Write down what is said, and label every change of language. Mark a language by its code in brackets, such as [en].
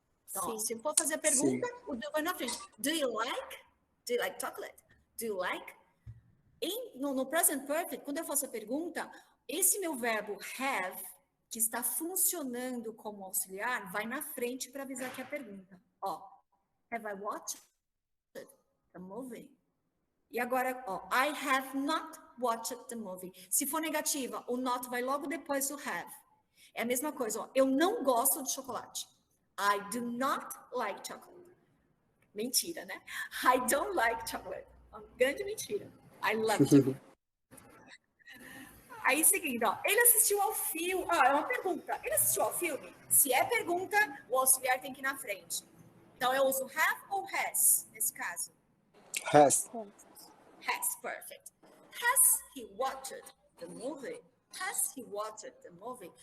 [pt] Então, se eu for fazer a pergunta, o do vai na frente. [en] Do you like chocolate? Do you like? [pt] No present perfect, quando eu faço a pergunta, esse meu verbo have, que está funcionando como auxiliar, vai na frente para avisar que é a pergunta. [en] Ó, have I watched the movie? [pt] E agora, ó, [en] I have not watched the movie. [pt] Se for negativa, o not vai logo depois do have. É a mesma coisa, ó, eu não gosto de chocolate. [en] I do not like chocolate. [pt] Mentira, né? [en] I don't like chocolate. [pt] Uma grande mentira. [en] I love chocolate. [pt] Aí, seguindo, ó, ele assistiu ao filme. É uma pergunta. Ele assistiu ao filme? Se é pergunta, o auxiliar tem que ir na frente. Então, eu uso have ou has, nesse caso? [en] Has. Has, perfect. Has he watched the movie? Has he watched the movie?